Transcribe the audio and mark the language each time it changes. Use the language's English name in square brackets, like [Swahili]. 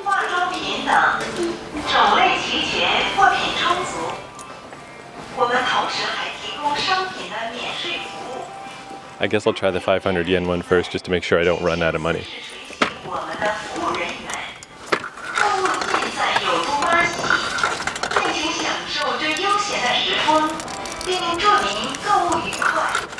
[Chinese] 化妆品等，种类齐全，货品充足。我们同时还提供商品的免税服务。 [English] I guess I'll try the 500 yen one first just to make sure I don't run out of money. [Chinese] 我们的服务人员，购物尽在有都巴西，尽情享受这悠闲的时光，并祝您购物愉快。